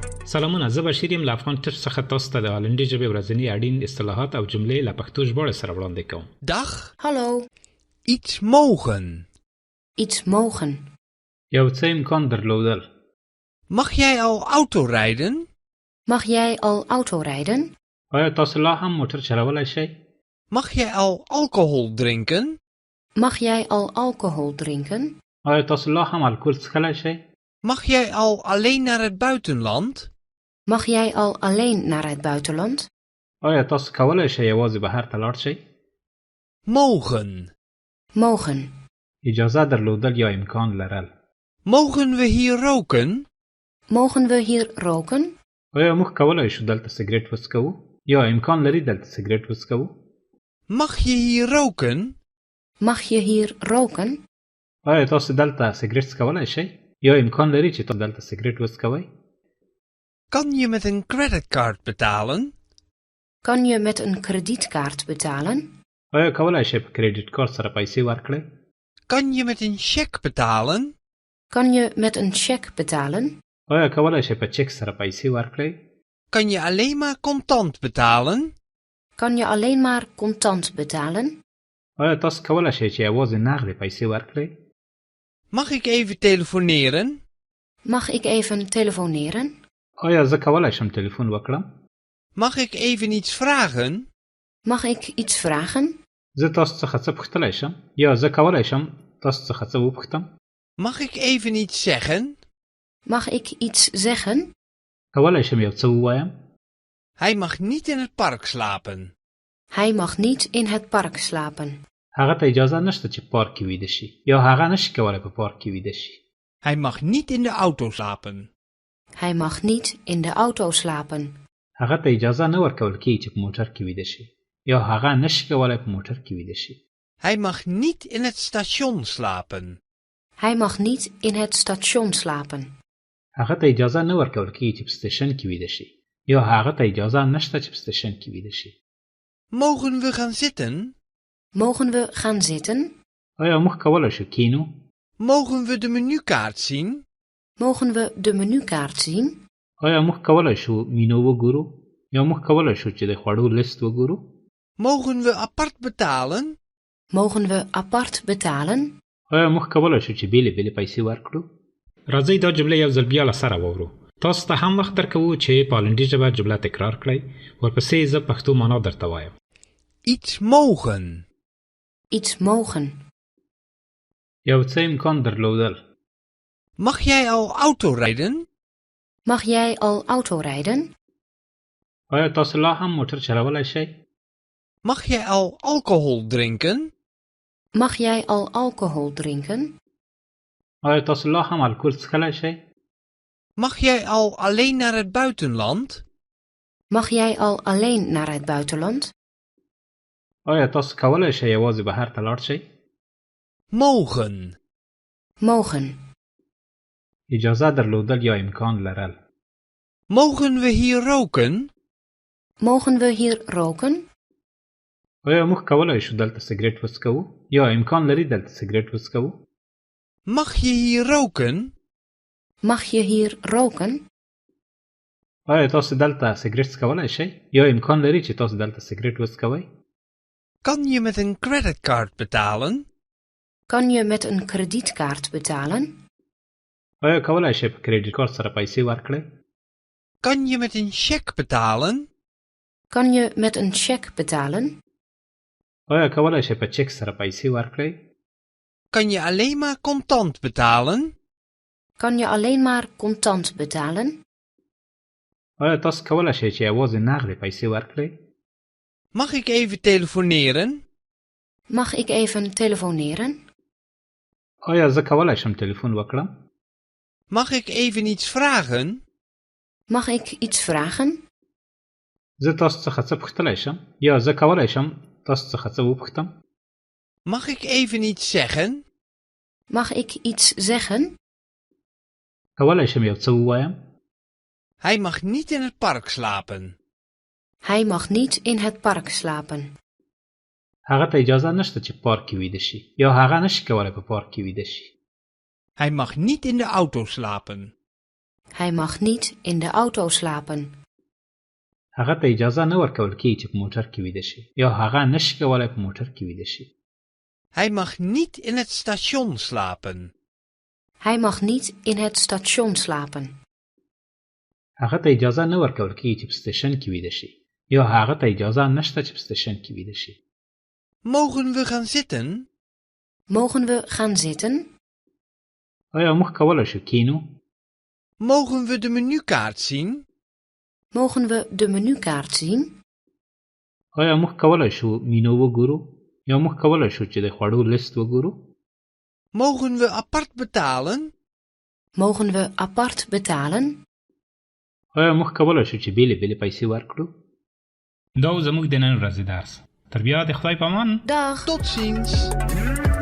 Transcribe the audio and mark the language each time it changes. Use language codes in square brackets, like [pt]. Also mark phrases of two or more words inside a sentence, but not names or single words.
[ps] سلامونه، زه بشیر یم له افغان ټپ څخه تاسو ته د هالندي ژبې ورځني اړین اصطلاحات او جملې له پښتو ژباړې سره وړاندې کوم. [nl] Dag. Hallo. Iets mogen. Iets mogen. [ps] یو څه امکان درلودل. [nl] Mag jij al auto rijden? Mag jij al auto rijden? [ps] آیا تاسو لا هم موټر چلولی شئ؟ [nl] Mag jij al alcohol drinken? Mag jij al alcohol drinken? [ps] آیا تاسو لا هم الکل څښلی شئ؟ [nl] Mag jij al alleen naar het buitenland? Mag jij al alleen naar het buitenland? [ps] آیا تاسو کولی شئ یوازې بهر ته لاړ شئ؟ [nl] Mogen. Mogen. [ps] اجازه درلودل یا امکان لرل. [nl] Mogen we hier roken? Mogen we hier roken? [ps] آیا موږ کولی شو دلته سګرټ وڅکوو یا امکان لري دلته سګرټ وڅکوو؟ [nl] Mag je hier roken? Mag je hier roken? [ps] آیا تاسو دلته سګرټ څکولی شئ یا امکان لري چې تاسو دلته سګرټ وڅکوئ؟ [nl] Kan je met een creditcard betalen? Kan je met een kredietkaart betalen? [ps] آیا کولی شئ په [en] credit card [ps] سره پیسې ورکړئ؟ [nl] Kan je met een cheque betalen? Kan je met een cheque betalen? [ps] آیا کولی شئ په چک سره پیسې ورکړئ؟ [nl] Kan je alleen maar contant betalen? Kan je alleen maar contant betalen? [ps] آیا تاسو کولی شئ چې یوازې نغدې پیسې ورکړئ؟ [nl] Mag ik even telefoneren? Mag ik even telefoneren? [ps] آیا زه کولی شم تلیفون وکړم؟ [nl] Mag ik even iets vragen? Mag ik iets vragen? [ps] زه تاسو څخه څه پوښتلی شم یا زه کولی شم تاسو څخه څه وپوښتم؟ [nl] Mag ik even iets zeggen? Mag ik iets zeggen? [ps] کولی شم یو څه ووایم؟ [nl] Hij mag niet in het park slapen. Hij mag niet in het park slapen. [ps] هغه ته اجازه نشته چې پارک کې ویده شي یا هغه نشي کولی په پارک کې ویده شي. [nl] Hij mag niet in de auto slapen. Hij mag niet in de auto slapen. [ps] هغه ته اجازه نه ورکول کېږي چې په موټر کې ویده شي یا هغه نشي کولی په موټر کې ویده شي. [nl] Hij mag niet in het station slapen. Hij mag niet in het station slapen. [ps] هغه ته اجازه نه ورکول کېږي چې په سټیشن کې ویده شي یا هغه ته اجازه نشته چې په سټیشن کې ویده شي. [nl] Mogen we gaan zitten? Mogen we gaan zitten? [ps] آیا موږ کولی شو کینو؟ [nl] Mogen we de menukaart zien? Mogen we de menukaart zien? [ps] آیا موږ کولی شو مینو وګورو یا موږ کولی شو چې د خوړو لیست وګورو؟ [nl] Mogen we apart betalen? Mogen we apart betalen? [ps] آیا موږ کولی شو چې بیلې بیلې پیسې ورکړو؟ راځئ دا جمله یو ځل بیا له سره واورو. تاسو ته هم وخت درکوو چې په هالندي ژبه جمله تکرار کړئ. ورپسې زه پښتو معنا درته وایم. [nl] Iets mogen. Iets mogen. [ps] یو څه امکان درلودل. [nl] Mag jij al auto rijden? Mag jij al auto rijden? [ps] آیا تاسو لا هم موټر چلولی شئ؟ [nl] Mag jij al alcohol drinken? Mag jij al alcohol drinken? [ps] آیا تاسو لا هم الکل څښلی شئ؟ [nl] Mag jij al alleen naar het buitenland? Mag jij al alleen naar het buitenland? [ps] آیا تاسو کولی شئ یوازې بهر ته لاړ شئ؟ [nl] Mogen. Mogen. [ps] اجازه درلودل یا امکان لرل. [nl] Mogen we hier roken? Mogen we hier roken? [ps] آیا موږ کولی شو دلته سګرټ وڅکوو یا امکان لري دلته سګرټ وڅکوو؟ [nl] Mag je hier roken? Mag je hier roken? [ps] آیا تاسو دلته سګرټ څکولی شئ یا امکان لري چې تاسو دلته سګرټ وڅکوئ؟ [nl] Kan je met een creditcard betalen? Kan je met een kredietkaart betalen? [ps] آیا کولی شئ په [en] credit card [ps] سره پیسې ورکړئ؟ [nl] Kan je met een cheque betalen? Kan je met een cheque betalen? [ps] آیا کولی شئ په چک سره پیسې ورکړئ؟ [nl] Kan je alleen maar contant betalen? Kan je alleen maar contant betalen? [ps] آیا تاسو کولی شئ چې یوازې نغدې پیسې ورکړئ؟ [nl] Mag ik even telefoneren? Mag ik even telefoneren? [ps] آیا زه کولی شم تلیفون وکړم؟ [nl] Mag ik even iets vragen? Mag ik iets vragen? [ps] زه تاسو څخه څه پوښتلی شم یا زه کولی شم تاسو څخه څه وپوښتم؟ [nl] Mag ik even iets zeggen? Mag ik iets zeggen? [ps] کولی شم یو څه ووایم؟ [nl] Hij mag niet in het park slapen. Hij mag niet in het park slapen. [ps] هغه ته اجازه نشته چې پارک کې ویده شي یا هغه نشي کولی په پارک کې ویده شي. [nl] Hij mag niet in de auto slapen. Hij mag niet in de auto slapen. [ps] هغه ته اجازه نه ورکول کیږي چې په موټر کې ویده شي یا هغه نشي کولای په موټر کې ویده شي. [nl] Hij mag niet in het station slapen. Hij mag niet in het station slapen. [ps] هغه ته اجازه نه ورکول کیږي چې په سټیشن کې ویده شي یا هغه ته اجازه نشته چې په سټیشن کې ویده شي. [nl] Mogen we gaan zitten? Mogen we gaan zitten? [ps] آیا موږ کولی شو کینو؟ [nl] Mogen we de menukaart zien? Mogen we de menukaart zien? [ps] آیا موږ کولی شو مینو وګورو یا موږ کولی شو چې د خوړو لیست وګورو؟ [nl] Mogen we apart betalen? Mogen we apart betalen? [ps] آیا موږ کولی شو چې بیلې بیلې پیسې ورکړو؟ دا و زموږ د نن ورځې درس. تر بیا د خدای په امان. [nl] Dag! Tot ziens!